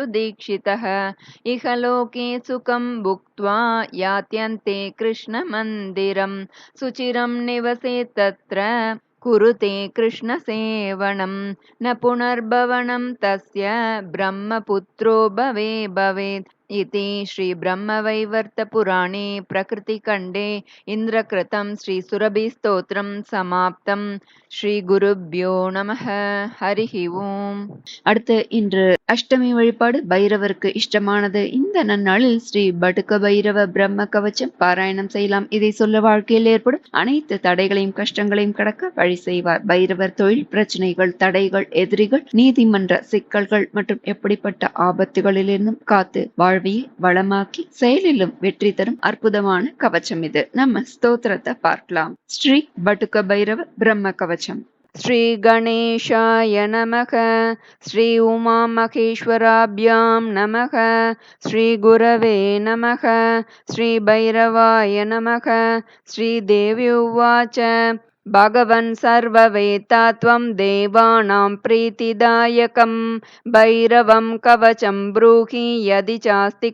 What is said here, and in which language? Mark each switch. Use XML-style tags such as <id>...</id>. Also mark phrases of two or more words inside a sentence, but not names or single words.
<sa>दीक्षितः इह लोके सुखं भुक्त्वा यात्यन्ते कृष्णमन्दिरं सुचिरं निवसेत् तत्र कुरुते कृष्णसेवनं न पुनर्भवनं तस्य ब्रह्मपुत्रो भवेत् इति श्रीब्रह्मवैवर्तपुराणे प्रकृतिखण्डे इन्द्रकृतं श्रीसुरभिस्तोत्रं समाप्तं. श्री गुरुभ्यो नमः. हरिः ओम्.</sa> <ta>அடுத்து இன்று அஷ்டமி வழிபாடு பைரவருக்கு இஷ்டமானது. இந்த நன்னாளில் ஸ்ரீ படுக்க பைரவ பிரம்ம கவச்சம் பாராயணம் செய்யலாம். இதை சொல்ல வாழ்க்கையில் ஏற்படும் அனைத்து தடைகளையும் கஷ்டங்களையும் கடக்க வழி செய்வார். பைரவர் தொழில் பிரச்சனைகள், தடைகள், எதிரிகள், நீதிமன்ற சிக்கல்கள் மற்றும் எப்படிப்பட்ட ஆபத்துகளிலிருந்தும் காத்து வாழ்வியை வளமாக்கி செயலிலும் வெற்றி தரும் அற்புதமான கவச்சம் இது. நம்ம ஸ்தோத்திரத்தை பார்க்கலாம். ஸ்ரீ படுக்க பைரவ பிரம்ம கவச்சம்.</ta> <sa>श्री गणेशाय नमः. श्री उमा महेश्वराभ्यां नमः. श्री गुरवे नमः. श्री भैरवाय नमः. श्री देवी उवाच भगवन् सर्ववेत्ता त्वं देवानां प्रीतिदायकं भैरवं कवचं ब्रूहि यदि चास्ति</sa>